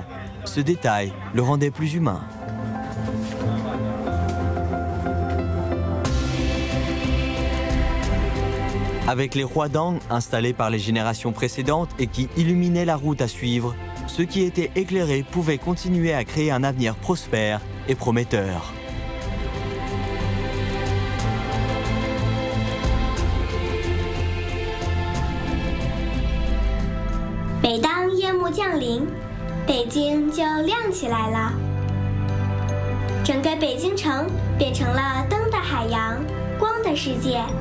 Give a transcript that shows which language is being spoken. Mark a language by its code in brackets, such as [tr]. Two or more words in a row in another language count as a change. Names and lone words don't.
[fr] Ce détail le rendait plus humain. Avec les huadang installés par les générations précédentes et qui illuminaient la route à suivre, ceux qui étaient éclairés pouvaient continuer à créer un avenir prospère et prometteur. [zh] 每当夜幕降临，北京就亮起来了。整个北京城变成了灯的海洋，光的世界。